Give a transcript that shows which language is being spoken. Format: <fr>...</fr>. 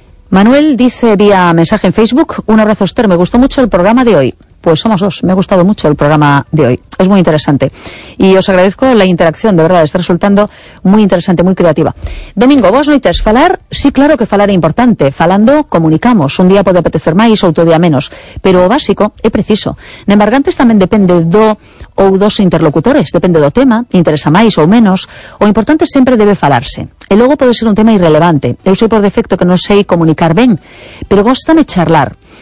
<es>Manuel dice vía mensaje en Facebook: un abrazo, Esther, me gustó mucho el programa de hoy. Pues somos dos, me ha gustado mucho el programa de hoy. Es muy interesante. Y os agradezco la interacción, de verdad, está resultando muy interesante, muy creativa.</es> <gl>Domingo, vos noites, falar, sí, claro que falar é importante. Falando, comunicamos. Un día pode apetecer máis, outro día menos. Pero o básico é preciso. Nembargantes tamén depende do ou dos interlocutores. Depende do tema, interesa máis ou menos. O importante sempre debe falarse. E logo pode ser un tema irrelevante. Eu sei por defecto que non sei comunicar ben, pero gostame charlar.</gl>